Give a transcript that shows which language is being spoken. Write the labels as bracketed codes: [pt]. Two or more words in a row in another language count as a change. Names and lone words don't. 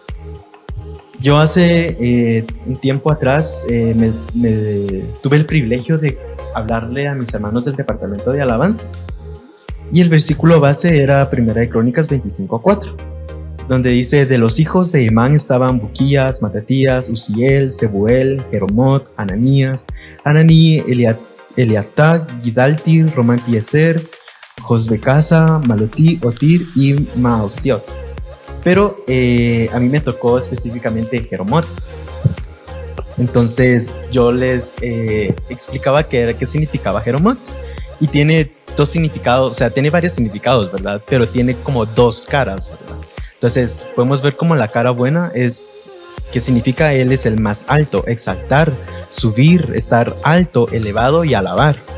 [es] Yo hace un tiempo atrás tuve el privilegio de hablarle a mis hermanos del departamento de alabanza. Y el versículo base era Primera de Crónicas 25:4, donde dice: de los hijos de Emán estaban Buquías, Matatías, Uziel, Sebuel, Jeromot, Ananías, Ananí, Eliatá, Gidalti, Romantieser, Josbecasa, Malotí, Otir y Maosiot. Pero a mí me tocó específicamente Jeromot. Entonces yo les explicaba qué significaba Jeromot. Y tiene dos significados, o sea, tiene varios significados, ¿verdad? Pero tiene como dos caras, ¿verdad? Entonces podemos ver como la cara buena es que significa Él es el más alto, exaltar, subir, estar alto, elevado y alabar.